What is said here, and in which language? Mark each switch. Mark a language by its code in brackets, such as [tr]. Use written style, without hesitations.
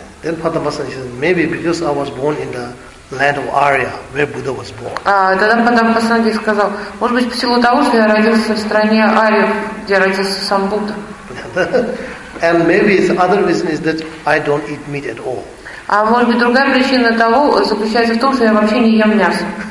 [en] Then Padma Sangye said, maybe because I was born in the land of Arya, where Buddha was born. [ru] Тогда Padma Sangye сказал, может быть, в силу того, что я родился в стране Арьев, где родился сам Будда. [en] And maybe the other reason is that I don't eat meat at all. [ru] А может быть другая причина того заключается в том, что я вообще не ем мясо.